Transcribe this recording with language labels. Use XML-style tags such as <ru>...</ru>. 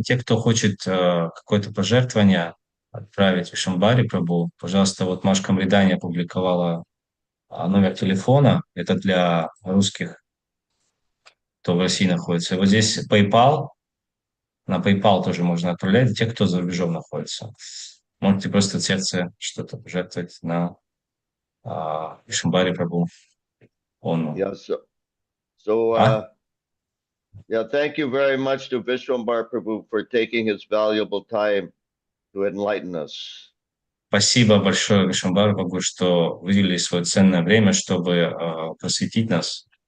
<ru>Те, кто хочет какое-то пожертвование отправить Вишвамбхаре Прабху, пожалуйста, вот Машка Мридани опубликовала номер телефона. Это для русских, кто в России находится. И вот здесь PayPal. На PayPal тоже можно отправлять. Те, кто за рубежом находится. Можете просто от сердца что-то пожертвовать на Вишвамбхаре Прабху.</ru> <en>Yeah, yeah, thank you very much to Vishwambar Prabhu for taking his valuable time to enlighten us.</en> <ru>Спасибо большое Вишвамбхаре Прабху, что выделили свое ценное время, чтобы просветить нас.</ru>